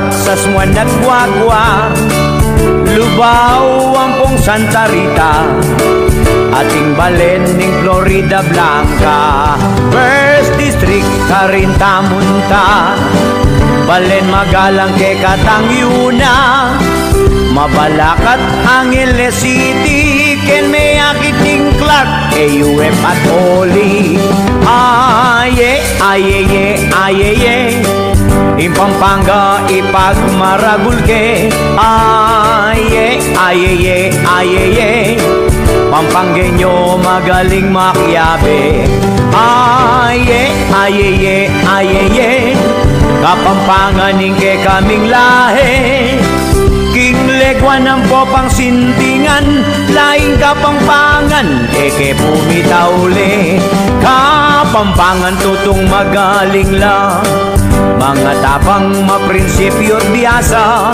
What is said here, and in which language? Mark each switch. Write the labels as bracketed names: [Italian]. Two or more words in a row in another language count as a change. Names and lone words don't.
[Pampanga] Sasmuan at Guagua, Lubao, Ampong, Santa Rita, ating Balen ning Florida Blanca, First District, Carinta Munta, Balen Magalang ke Katangyuna, Mabalakat, Angeles City, ken may akiting Clark, AUF at Oli. Aye, aye, aye, aye, Pampanga ipagmaragulke. Aye, aye, aye, Pampanggenyo magaling makyabe. Aye, aye, aye, Kapampangan ningke kaming lahe. King legwan ng popang sintingan, laing Kapampangan eke pumitauli. Kapampangan tutong magaling lang, mga tapang maprinsipyo diasa.